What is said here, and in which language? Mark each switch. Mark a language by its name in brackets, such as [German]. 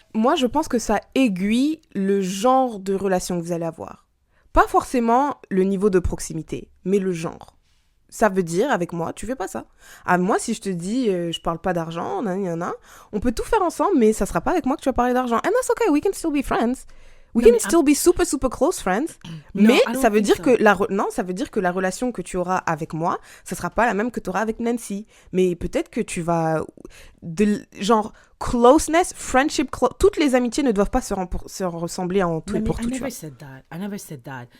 [French] Moi, je pense que ça aiguille le genre de relation que vous allez avoir. Pas forcément le niveau de proximité, mais le genre. Ça veut dire, avec moi, tu fais pas ça. Ah, moi, si je te dis, je parle pas d'argent, on peut tout faire ensemble, mais ça sera pas avec moi que tu vas parler d'argent. [English] And that's okay, we can still be friends. We can still be super, super close friends. [French] Mais ça veut dire que ça veut dire que la relation que tu auras avec moi, ça sera pas la même que tu auras avec Nancy. Mais peut-être que tu vas... genre, [English] closeness, friendship, [French] toutes les amitiés ne doivent pas se ressembler en tout et pour tout. [English] I never said that.